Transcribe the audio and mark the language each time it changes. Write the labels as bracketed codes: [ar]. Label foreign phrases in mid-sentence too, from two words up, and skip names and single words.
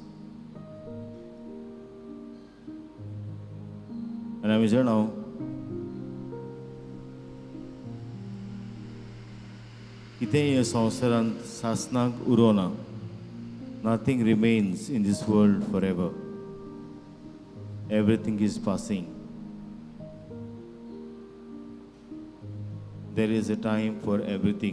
[kok] आनी आमी जाणाव कितेंय ह्या संवसारांत सासनाक उरोना. [en] Nothing remains in this world forever. Everything is passing. There is a time for everything.